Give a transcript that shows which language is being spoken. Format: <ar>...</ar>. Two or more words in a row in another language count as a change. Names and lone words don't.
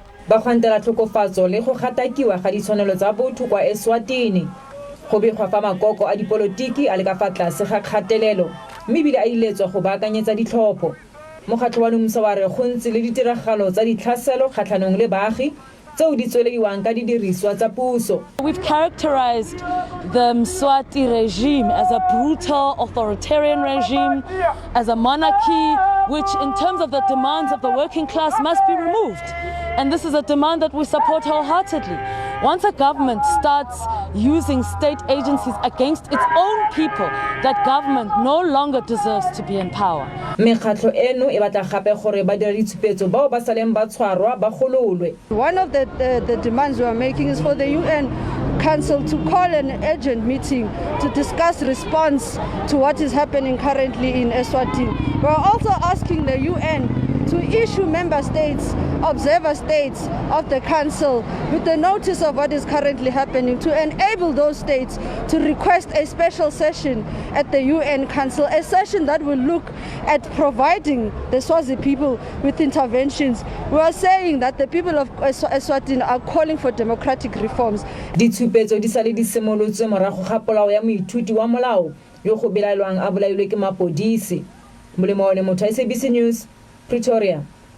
<tn>ba gwantela tlhokofatso le go gatakiwa ga ditshwanelo tsa botho kwa Eswatini. Go begwa fa makoko a dipolotiki a le ka fa tlase ga kgatelelo mme ebile a iletswa go baakanyetsa ditlhopho. Mokgatlho wa NUMSA wa re go ntse le ditiragalo tsa ditlhaselo kgatlhanong le baagi tseo di tswelediwang ka didiriswa tsa puso.</tn> <en>We've characterized the Mswati regime as a brutal authoritarian regime, as a monarchy which in terms of the demands of the working class must be removed. And this is a demand that we support wholeheartedly. Once a government starts using state agencies against its own people, that government no longer deserves to be in power.</en> <tn>Mekgatlho eno e batla gape gore ba dira ditshupetso bao ba saleng ba tshwarwa ba gololwe.</tn> <en>One of the demands we are making is for the UN Council to call an urgent meeting to discuss response to what is happening currently in Eswatini. We are also asking the UN to issue member states, observer states of the council with the notice of what is currently happening to enable those states to request a special session at the UN Council, a session that will look at providing the Swazi people with interventions. We are saying that the people of Eswatini are calling for democratic reforms.</en> <tn>Ditshupetso di sale di simolotswe morago ga polao ya moithuti wa molao yo go belaelwang a bolailwe ke mapodisi. Molemo wa SABC News, Pretoria.</tn>